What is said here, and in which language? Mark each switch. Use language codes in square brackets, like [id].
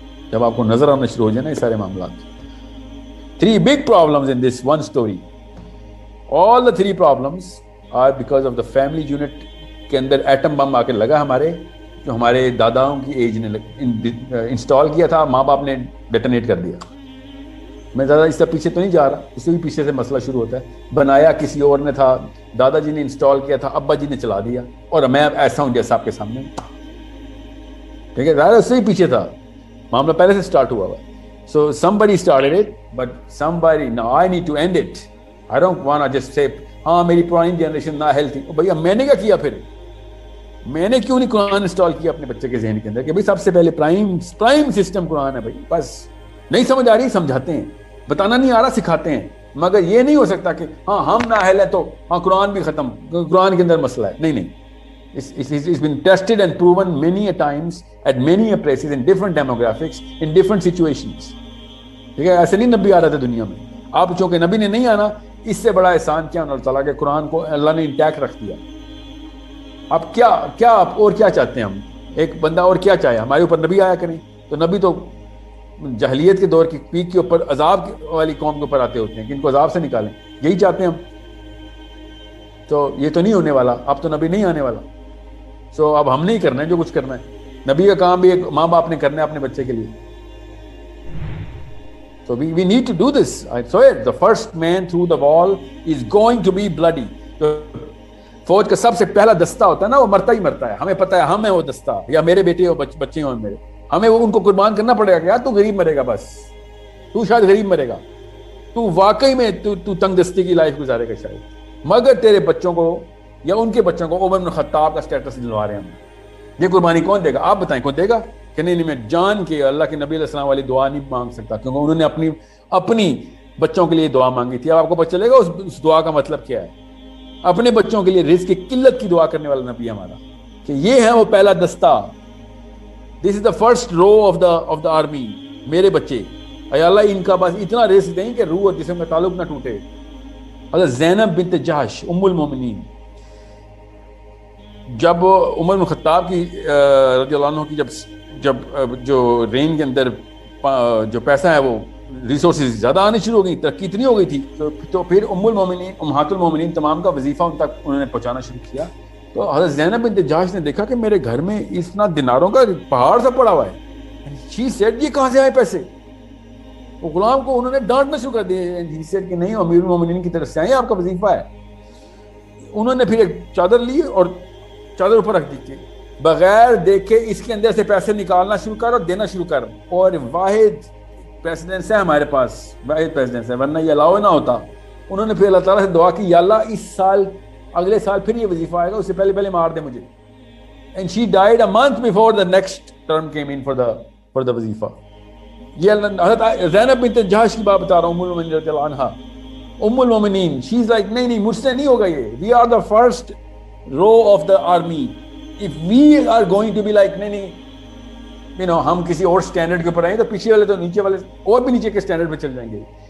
[ur] جب آپ کو نظر آنا شروع ہو جائے نا یہ سارے معاملات. [en] 3 big problems in this one story. All the 3 problems are because of the family unit [ur] کے اندر ایٹم بم آ کے لگا ہمارے, جو ہمارے داداؤں کی ایج نے انسٹال کیا تھا, ماں باپ نے ڈیٹونیٹ کر دیا. میں زیادہ اس سے پیچھے تو نہیں جا رہا, اس سے بھی پیچھے سے مسئلہ شروع ہوتا ہے. بنایا کسی اور نے تھا, دادا جی نے انسٹال کیا تھا, ابا جی نے چلا دیا, اور میں ایسا ہوں جیسا آپ کے سامنے. ٹھیک ہے, زیادہ اس سے ہی پیچھے تھا, معاملہ پہلے سے سٹارٹ ہوا ہوا. [en] So somebody started it, but somebody, now I need to end it. I don't want to just say [ur] ہاں میری پرانی جنریشن نہ ہیلتھی. بھیا میں نے کیا کیا, پھر میں نے کیوں نہیں قرآن انسٹال کیا اپنے بچے کے ذہن کے اندر کہ بھائی سب سے پہلے پرائم سسٹم قرآن ہے. بھائی بس نہیں سمجھ آ رہی سمجھاتے ہیں, بتانا نہیں آ رہا سکھاتے ہیں, مگر یہ نہیں ہو سکتا کہ ہاں ہم نااہل ہیں تو ہاں قرآن بھی ختم, قرآن کے اندر مسئلہ ہے. نہیں. [en] It's been tested and proven many a times at many a places in different demographics, in different situations. [ur] ٹھیک ہے, ایسے نہیں نبی آ رہا تھا دنیا میں. آپ چونکہ نبی نے نہیں آنا, اس سے بڑا احسان کیا اللہ تعالیٰ کے قرآن کو اللہ نے انٹیکٹ رکھ دیا. آپ کیا آپ اور کیا چاہتے ہیں, ہم ایک بندہ اور کیا چاہے, ہمارے اوپر نبی آیا کریں. تو نبی تو جاہلیت کے دور کی پیک کے اوپر عذاب والی قوم کے اوپر آتے ہوتے ہیں کہ ان کو عذاب سے نکالیں, یہی چاہتے ہیں ہم. تو یہ تو نہیں ہونے والا, اب تو نبی نہیں آنے والا. سو اب ہم نہیں کرنا ہے جو کچھ کرنا ہے. نبی کا کام بھی ایک ماں باپ نے کرنا ہے اپنے بچے کے لیے. [en] So we need to do this. I saw it. The first man through the wall is going to be bloody. [ur] تو فوج کا سب سے پہلا دستہ ہوتا ہے نا, وہ مرتا ہی مرتا ہے. ہمیں پتہ ہے ہم ہیں وہ دستہ, یا میرے بیٹے ہو بچے ہوں میرے, ہمیں وہ ان کو قربان کرنا پڑے گا کہ یار تو غریب مرے گا, بس تو شاید غریب مرے گا, تو واقعی میں تو تنگ دستی کی لائف گزارے گا شاید, مگر تیرے بچوں کو یا ان کے بچوں کو عمر بن خطاب کا سٹیٹس دلوا رہے ہیں ہم. یہ قربانی کون دے گا, آپ بتائیں کون دے گا؟ کہ نہیں میں جان کے اللہ کے نبی علیہ السلام والی دعا نہیں مانگ سکتا, کیونکہ انہوں نے اپنی بچوں کے لیے دعا مانگی تھی. اب آپ کو پتہ چلے گا اس دعا کا مطلب کیا ہے. اپنے بچوں کے لیے رزق کی قلت کی دعا کرنے والا نبی ہمارا, کہ یہ ہے وہ پہلا دستہ. [en] This is the first row of the army. [ur] میرے بچے اے اللہ ان کا بس اتنا رزق دیں کہ روح اور جسم کا تعلق نہ ٹوٹے. حضرت زینب بنت جحش ام المومنین, جب عمر بن خطاب کی رضی اللہ عنہ کی جب جو رین کے اندر جو پیسہ ہے وہ ریسورسز زیادہ آنے شروع ہو گئی, ترقی اتنی ہو گئی تھی, تو پھر ام المومنین امہات المومنین تمام کا وظیفہ ان تک انہوں نے پہنچانا شروع کیا. تو حضرت زینب بنت جحش نے دیکھا کہ میرے گھر میں اتنا دیناروں کا پہاڑ سا پڑا ہوا ہے. [en] she said [ur] یہ کہاں سے آئے پیسے؟ وہ غلام کو انہوں نے ڈانٹنا شروع کر دیا. [en] she said [ur] کہ نہیں امیر المومنین کی طرف سے آئے, آپ کا وظیفہ ہے. انہوں نے پھر ایک چادر لی اور چادر اوپر رکھ دی کہ بغیر دیکھے اس کے اندر سے پیسے نکالنا شروع کر اور دینا شروع کر. اور واحد پریسیڈنس ہے ہمارے پاس, واحد پریسیڈنس ہے, ورنہ یہ الاؤ نہ ہوتا. انہوں نے پھر اللہ تعالیٰ سے دعا کی, یا اللہ اس سال اگلے سال پھر یہ وظیفہ آئے گا, اس سے پہلے مار دے مجھے. [en] And she died a month before the next term came in for the wazifa. [ur] یہ حضرت زینب بنت جحش کی بات بتا رہا ہوں, ام المومنین رضی اللہ عنہا, ام المومنین. [en] she is like [ur] نہیں مجھ سے نہیں ہوگا یہ, [en] We are the first row of the army. If we are going to be like [ur] نہیں ہم کسی اور سٹینڈرڈ کے اوپر آئیں تو پیچھے والے تو نیچے والے اور بھی نیچے کے سٹینڈرڈ پہ چل جائیں گے.